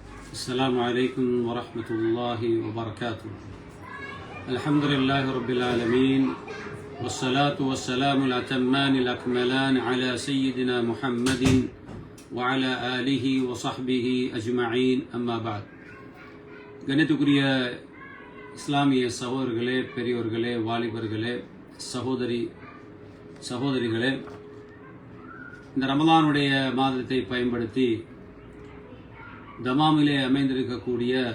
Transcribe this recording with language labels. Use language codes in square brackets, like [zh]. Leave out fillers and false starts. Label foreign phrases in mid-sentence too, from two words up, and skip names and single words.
[ar] السلام عليكم ورحمة الله وبركاته. الحمد لله رب العالمين والصلاة والسلام الأتمان الأكملان على سيدنا محمد وعلى آله وصحبه أجمعين أما بعد. [ta] கணித்துக்குரிய இஸ்லாமிய சகோதரர்களே, பெரியோர்களே, வாலிபர்களே, சகோதரிகளே, இந்த ரமலானுடைய மாதத்தை பயன்படுத்தி தமாமிலே அமைந்திருக்கக்கூடிய